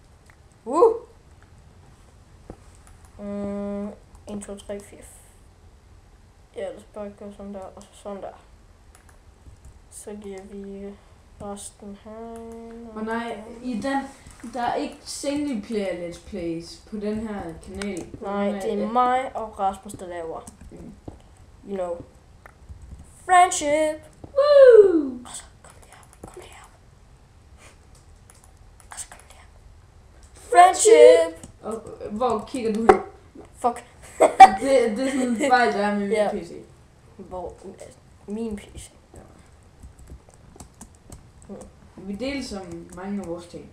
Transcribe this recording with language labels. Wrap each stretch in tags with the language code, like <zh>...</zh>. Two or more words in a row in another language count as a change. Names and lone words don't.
<da>1, 2, 3, 4. Ja, lad os bare gøre sådan der, og så sådan der. Så giver vi resten her. Og nej, i den, der er ikke</da> <en>single player let's plays</en> <da>på den her kanal. Nej, det er mig og Rasmus, der laver. Mm.</da> <en>You know. Friendship! Woo!</en> <da>Altså, kom lige her. Kom lige her. Altså, kom lige her.</da> <en>Friendship!</en> <da>Og hvor kigger du hen? Fuck. Det er sådan en fejl, der er med min Ja. PC. Hvor? Min PC. Vi deler som mange af vores ting.</da>